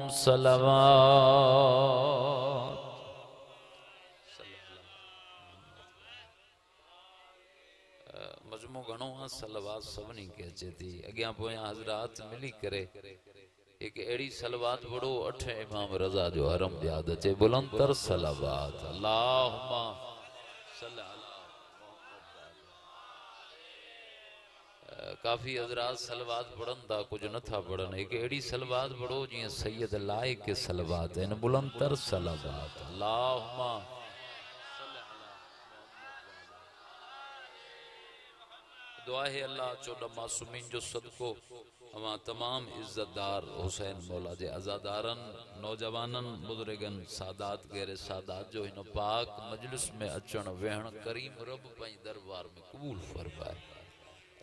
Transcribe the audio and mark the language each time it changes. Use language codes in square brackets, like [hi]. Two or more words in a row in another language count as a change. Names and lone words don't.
[sd] सलवात मजमू घणो आहे सलवात सभिनी खे अचे थी। अॻियां पोयां हज़रात मिली करे एक अहिड़ी सलवात पढ़ो अठ इमाम रज़ा जो हरम यादि अचे। बुलंद तर सलवात [ar] اللهم صل على. [sd] काफ़ी हज़रात सलवात पढ़न था कुछ नथा पढ़न। एक अहिड़ी सलवात पढ़ो जीअं सैयद लाइक़ सलवात इन बुलंद तर सलवात। अल्लाहुम्मा दुआ है अल्लाह चोॾहं मासूमीन जो सदको अवां तमाम इज़्ज़तदार हुसैन मौला जे अज़ादारन नौजवानन बुज़ुर्गन सादात गैर सादात जो हिन पाक मजलिस में अचण वेहण करीम रब पंहिंजे दरबार में कबूल फरमाए।